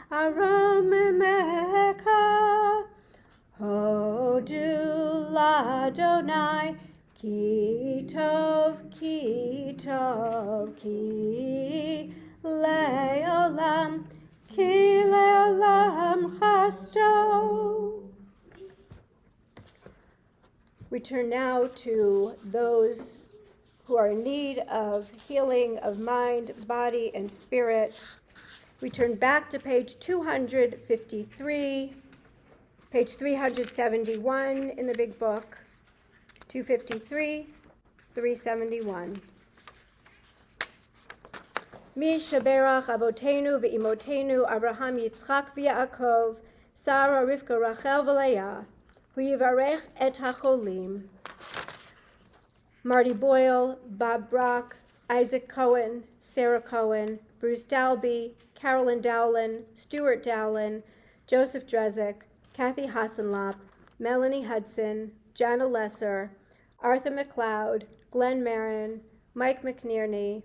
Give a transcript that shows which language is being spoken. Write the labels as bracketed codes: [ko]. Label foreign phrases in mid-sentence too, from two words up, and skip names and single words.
[he] ארוממך הודו לאדני כי טוב כי לעולם חסדו. [en] We turn now to those who are in need of healing of mind, body, and spirit. We turn back to page 253, page 371 in the big book, 253, 371. [he] מי שברך אבותינו ואמותינו אברהם, יצחק, ויעקב, שרה, רבקה, רחל, ולאה, הוא יברך את החולים. [en] Marty Boyle, Bob Brock, Isaac Cohen, Sarah Cohen, Bruce Dalby, Carolyn Dowlin, Stuart Dowlin, Joseph Drezick, Kathy Hassenlop, Melanie Hudson, Jana Lesser, Arthur McLeod, Glenn Marin, Mike McNerney,